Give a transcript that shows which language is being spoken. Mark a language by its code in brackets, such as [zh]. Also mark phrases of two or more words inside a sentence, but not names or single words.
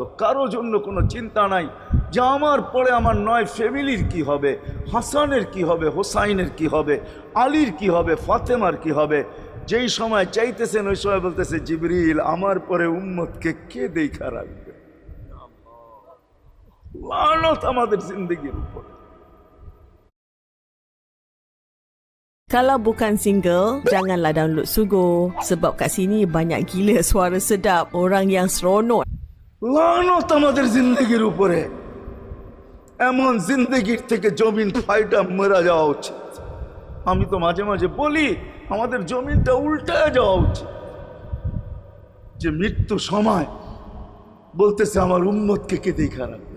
[bn] কারো জন্য কোনো চিন্তা নাই যে আমার পরে আমার ৯ ফ্যামিলির কি হবে, হাসানের কি হবে, হোসাইনের কি হবে, আলীর কি হবে, ফাতেমার কি হবে। যেই সময় চাইতেছেন ওই সময় বলতেছে জিবরিল আমার পরে উম্মতকে কে দেখা রাখবে? লানত আমাদের জিন্দগির উপর। [ms] Kalau bukan single, janganlah download Sugo. Sebab kat sini banyak gila suara sedap, orang yang seronok. [bn] লানত আমাদের জিন্দগির উপরে। এমন জিন্দগির থেকে জমিন ফাইটা মরা যাওয়া উচিত। আমি তো মাঝে মাঝে বলি আমাদের জমিনটা উল্টায় যাওয়া উচিত। যে মৃত্যু সময় বলতেছে আমার উম্মতকে কে দেখা রাখবে।